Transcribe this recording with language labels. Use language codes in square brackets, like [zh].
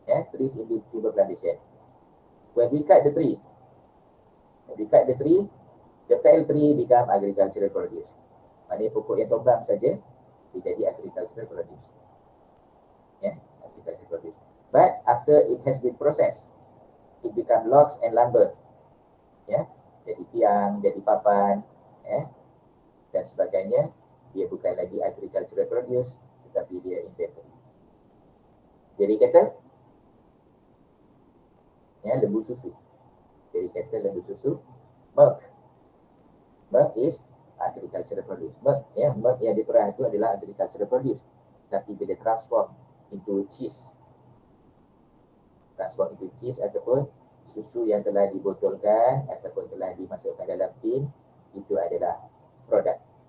[en] Trees in the timber plantation. When we cut the tree, the felled tree become agricultural produce. [ms] Maknanya pokok yang tumbang saja dia jadi agricultural produce. Agricultural produce. [en] But after it has been processed, it become logs and lumber. [ms] Jadi tiang, jadi papan, dan sebagainya. Dia bukan lagi agricultural produce, tetapi dia inventory. Jadi kata, lembu susu. Jadi kata lembu susu, milk. [en] Milk is agricultural produce. [ms] Milk yang diperah itu adalah agricultural produce. Tapi bila [en] transform into cheese, [ms] ataupun susu yang telah dibotolkan ataupun telah dimasukkan dalam tin, itu adalah produk.